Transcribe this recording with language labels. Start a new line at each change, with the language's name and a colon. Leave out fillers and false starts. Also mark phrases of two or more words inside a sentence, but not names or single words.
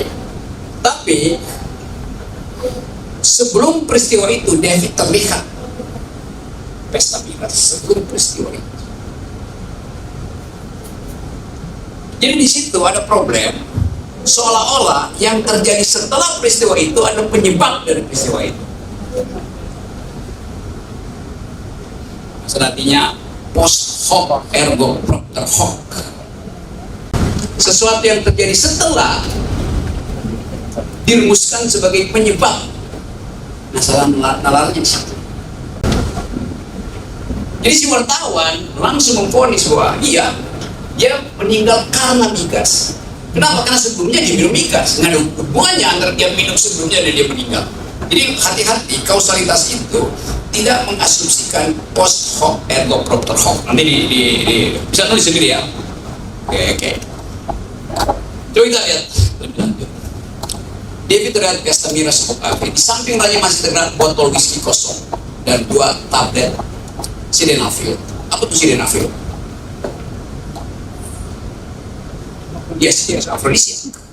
Indonesian: Tapi, sebelum peristiwa itu, David terlihat pesta miras sebelum peristiwa itu. Jadi di situ ada problem, seolah-olah yang terjadi setelah peristiwa itu ada penyebab dari peristiwa itu.
Latin: Artinya post hoc ergo propter hoc.
Indonesian: Sesuatu yang terjadi setelah dirumuskan sebagai penyebab. Nah, salah nalarnya di situ. Jadi si wartawan langsung memvonis bahwa iya, dia meninggal karena migas. Kenapa? Karena sebelumnya dia minum migas. Nggak ada hubungannya antara dia minum sebelumnya dan dia meninggal. Jadi hati-hati, kausalitas itu tidak mengasumsikan
Latin: post hoc ergo propter hoc.
Indonesian: Nanti bisa tulis sendiri ya. Oke. Coba kita lihat lebih lanjut. David terlihat pesta miras cukup api. Di samping raja masih terlihat botol whisky kosong dan 2 tablet sildenafil. Apa tuh sildenafil? Yes, afrodisiak.